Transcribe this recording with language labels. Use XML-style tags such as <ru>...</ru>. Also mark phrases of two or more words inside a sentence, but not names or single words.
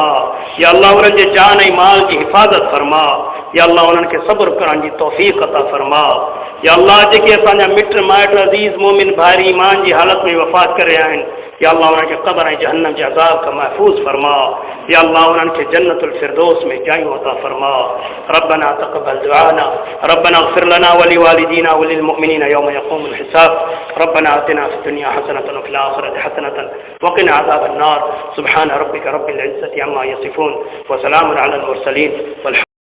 <sd>या अल्लाह उन्हनि जे जान ऐं माल जी हिफ़ाज़त फरमा। या अल्लाह उन्हनि खे सब्र करण जी तौफ़ीक़ अता फरमा। या अल्लाह जेके असांजा मिट माइट अज़ीज़ मोमिन भाइर ईमान जी हालत में वफ़ात करे रहिया आहिनि, या अल्लाह उन्हनि खे क़ब्र ऐं जहन्नम जे अज़ाब खां महफ़ूज़ फरमा। या अल्लाह उन्हनि खे जन्नतुल फ़िरदौस में जायूं अता फरमा।</sd> <ar>ربنا تقبل دعاءنا ربنا اغفر لنا ولوالدينا وللمؤمنين يوم يقوم الحساب. ربنا آتنا في الدنيا حسنة وفي الآخرة حسنة وقنا عذاب النار. سبحان ربك رب العزة عما يصفون وسلام على المرسلين.</ar>